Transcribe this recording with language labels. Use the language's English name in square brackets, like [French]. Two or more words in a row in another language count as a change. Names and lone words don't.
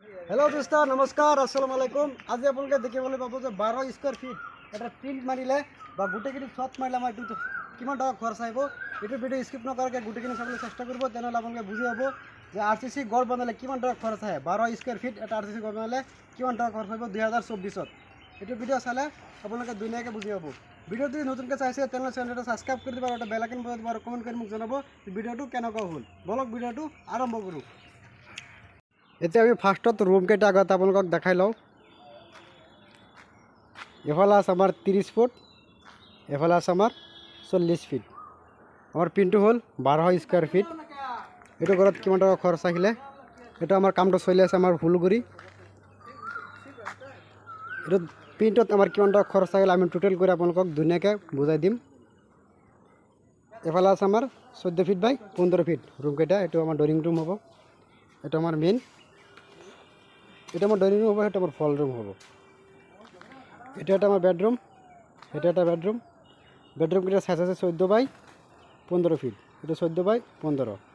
[Hindi] हेलो दोस्तों नमस्कार [Arabic] السلام عليكم. [Assamese] আজ আপলোকে দেখিবলে পাবো যে 12 [English] square feet [Assamese] এটা প্রিন্ট মারিলে বা গুটেখিনি ছট মারিলে আমার একটু কিমান টাকা খরচ আইব এটা [English] video skip [Assamese] নকৰাকে গুটেখিনি চাবলৈ চেষ্টা কৰিব, তেনেহলে আপোনালোকে বুজি পাব যে আরসিসি ঘর বানালে কিমান টাকা খরচ হয়। 12 [English] square feet [Assamese] এটা আরসিসি ঘর বানালে কিমান টাকা খরচ হইব 2024 এটা ভিডিও চালে আপোনালোকে দুনিয়াকে বুজি পাব। ভিডিও যদি নতুনকৈ চাইছে তেনেহলে চ্যানেলটো সাবস্ক্রাইব কৰি দিব আৰু এটা [English] bell icon [Assamese] বজাই দিব আৰু কমেন্ট কৰি মোক জনাব ভিডিওটো কেনেকুৱা হ'ল। বলক ভিডিওটো আৰম্ভ কৰো। এতিয়া আমি ফাৰ্ষ্টত রুম কেইটা আগত আপোনালোকক দেখাই লওঁ। এফালে আছে আমার 30 ফুট, এফালে আছে আমার 40 ফিট। আমার পিনটো হল 12 [English] square feet. [Assamese] এটা ঘরত কিমান টাকা খরচ আহিলে এটা আমার কামটো চলি আছে আমার ফুলগুড়ি। এটা পিনটোত আমার কিমান টাকা খরচ আহিলে আমি টোটাল করে আপোনালোকক ধুনীয়াকৈ বুজাই দিম। এফালে আছে আমার 14 [English] feet by 15 feet room [Assamese] কেইটা। এটা আমার [English] drawing room [Assamese] হব, এটা আমার মেইন, এটা আমার [English] drawing room [Assamese] হব, এটা আমার [English] hall room [Assamese] হব। এটা একটা আমার বেডরুম, এটা একটা বেডরুম। বেডরুম কিটা সাইজ আছে 14 [English] by 15 feet, [Assamese] এটা 14 বাই 15।